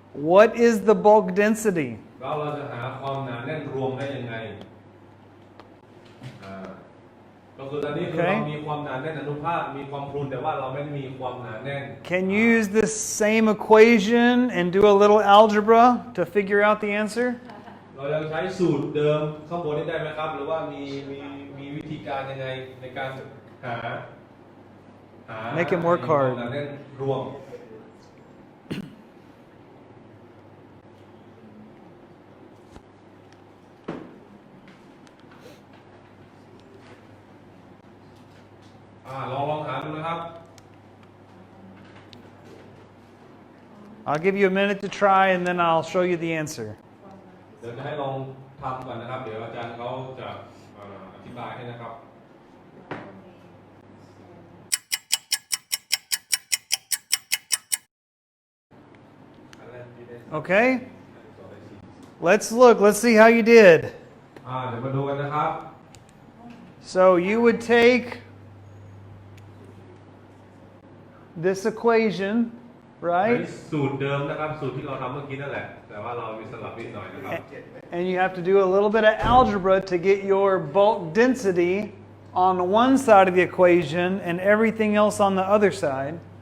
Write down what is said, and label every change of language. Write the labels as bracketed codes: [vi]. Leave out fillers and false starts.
[en] what is the bulk density? [th] แล้วเราจะหาความหนาแน่นรวมได้ยังไงก็คือตอนนี้คือเรามีความหนาแน่นอนุภาคมีความพรุนแต่ว่าเราไม่มีความหนาแน่น [en] Can you use this same equation and do a little algebra to figure out the answer? [th] เรายังใช้สูตรเดิมข้างบนนี้ได้ไหมครับหรือว่ามีวิธีการยังไงในการหา [en] Make it more hard. [th] หนาแน่นรวมลองหาดูนะครับ [en] I'll give you a minute to try and then I'll show you the answer. [th] เดี๋ยวจะให้ลองทำก่อนนะครับเดี๋ยวอาจารย์เขาจะอธิบายให้นะครับ [en] Okay? Let's look. Let's see how you did. [th] เดี๋ยวมาดูกันนะครับ [en] So you would take this equation, [th] ใช้ [en] right? [th] สูตรเดิมนะครับสูตรที่เราทำเมื่อกี้นั่นแหละแต่ว่าเรามีสลับนิดหน่อยนะครับ [en] And you have to do a little bit of algebra to get your bulk density on one side of the equation and everything else on the other side.